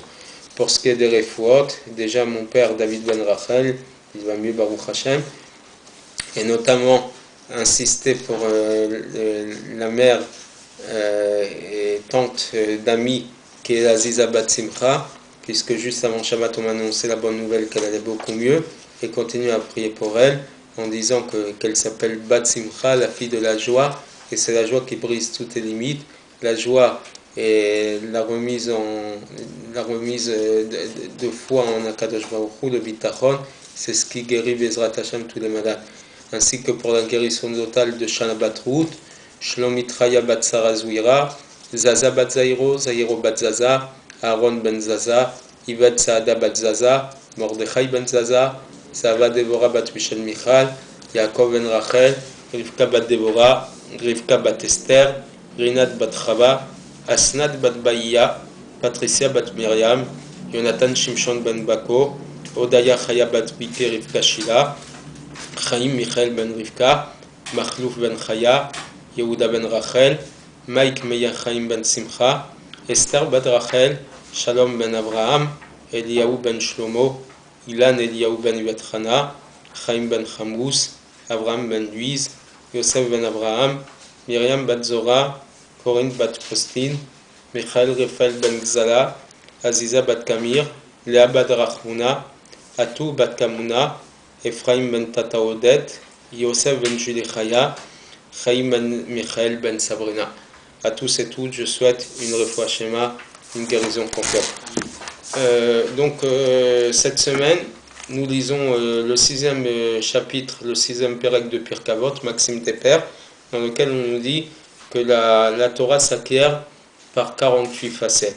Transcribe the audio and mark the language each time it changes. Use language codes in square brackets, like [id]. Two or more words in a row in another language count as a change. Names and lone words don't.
[fr] Pour ce qui est des refouot, déjà mon père David Ben Rachel, il va mieux [he] ברוך השם, [fr] et notamment insister pour la mère et tante d'Ami qui est Aziza Bat Simcha, puisque juste avant Shabbat on m'a annoncé la bonne nouvelle qu'elle allait beaucoup mieux, et continue à prier pour elle en disant qu'elle s'appelle Bat Simcha, la fille de la joie, et c'est la joie qui brise toutes les limites, la joie et la remise de foi en [he] הקדוש ברוך הוא, [fr] le bitachon, c'est ce qui guérit [he] בעזרת השם [fr] tous les malades, ainsi que pour la guérison totale de Shana Bat Ruth, Shlomitraya Bat Sarah Zouira, Zaza Bat Zairo, Zairo Bat Zaza, Aaron Ben Zaza, Yvette Saada Bat Zaza, Mordechai Ben Zaza, Sava Devora Bat Michel Michal, Yaakov Ben Rachel, Rivka Bat Devora, Rivka Bat Esther, Rinat Bat Chava, Asnat Bat Baïya, Patricia Bat Myriam, Jonathan Shimshon Ben Bako, Odaya Chaya Bat Bike Rivka Shila, Chaim Michael Ben Rivka, Machlouf Ben Chaya, Yehuda Ben Rachel, Mike Meya Chaim Ben Simcha, Esther Bat Rachel, Shalom Ben Abraham, Eliyahu Ben Shlomo, Ilan Eliyahu Ben Yuatrana, Chaim Ben Chamous, Abraham Ben Luiz, Yosef Ben Abraham, Myriam Bat Zora, Corinne Bat Postin, Michael Raphael Ben Gzala, Aziza Bat Kamir, Léa Bat Rachmuna, Atou Bat Kamuna, Ephraim Ben Tataodet, Yosef Ben Julie Chaya, Chaim Ben Michael Ben Sabrina. À tous et toutes, je souhaite une [he] רפואה שלמה, [fr] une guérison complète. Cette semaine, nous lisons le 6e chapitre, le 6e pérec de Pirkei Avot, Maxime Teper, dans lequel on nous dit que la Torah s'acquiert par 48 facettes.